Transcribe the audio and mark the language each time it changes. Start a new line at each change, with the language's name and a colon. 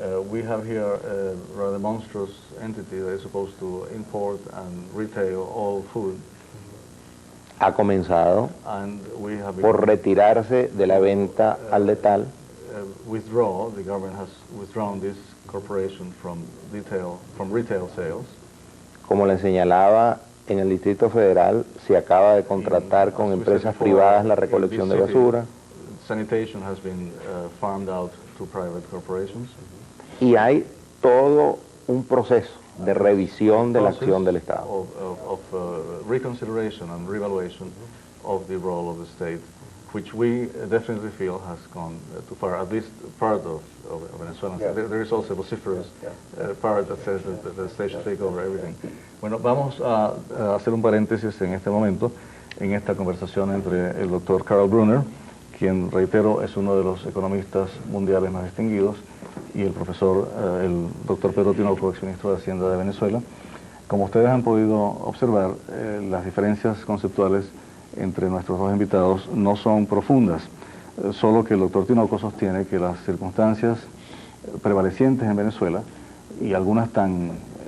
English: We have here a rather monstrous entity that is supposed to import and retail all food.
Spanish: Ha comenzado por retirarse de la venta al detal.
English: The government has withdrawn this corporation from retail sales.
Spanish: Como le señalaba, en el Distrito Federal se acaba de contratar con empresas privadas la recolección de basura.
English: Sanitation has been farmed out to private corporations.
Spanish: Y hay todo un proceso de revisión de la acción del Estado.
English: Reconsideration and reevaluation of the role of the state, which we definitely feel has gone too far, at least part of Venezuela. Yeah. There is also a vociferous part that says that the state should take over everything.
Spanish: Bueno, vamos a hacer un paréntesis en este momento, en esta conversación entre el doctor Carl Brunner, quien, reitero, es uno de los economistas mundiales más distinguidos, y el profesor, el doctor Pedro Tinoco, exministro de Hacienda de Venezuela. Como ustedes han podido observar, las diferencias conceptuales entre nuestros dos invitados no son profundas, solo que el doctor Tinoco sostiene que las circunstancias prevalecientes en Venezuela, y algunas tan